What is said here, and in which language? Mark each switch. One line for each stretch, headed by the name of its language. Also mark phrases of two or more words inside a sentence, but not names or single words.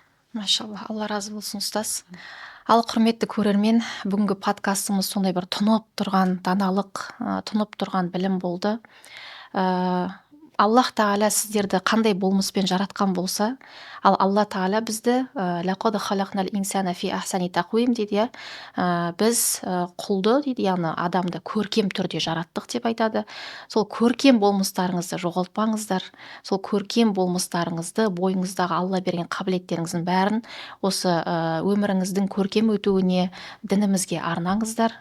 Kazakh: Машалла, Алла разы болсын ұстаз. Ал құрметті көрермен, бүгінгі подкастымыз сондай бір тұнып тұрған даналық, тұнып тұрған білім болды. Аллах Тағала сіздерді қандай болмыспен жаратқан болса, ал Алла Тағала бізді
Arabic: لقد خلقنا الإنسان في أحسن تقويم
Kazakh: дейді, біз құлды дейді, яғни адамды көркем түрде жараттық деп айтады. Сол көркем болмыстарыңызды жоғалтпаңыздар, сол көркем болмыстарыңызды, бойыңыздағы Алла берген қабілеттеріңіздің бәрін осы өміріңіздің көркем өтуіне, дінімізге арнаңыздар.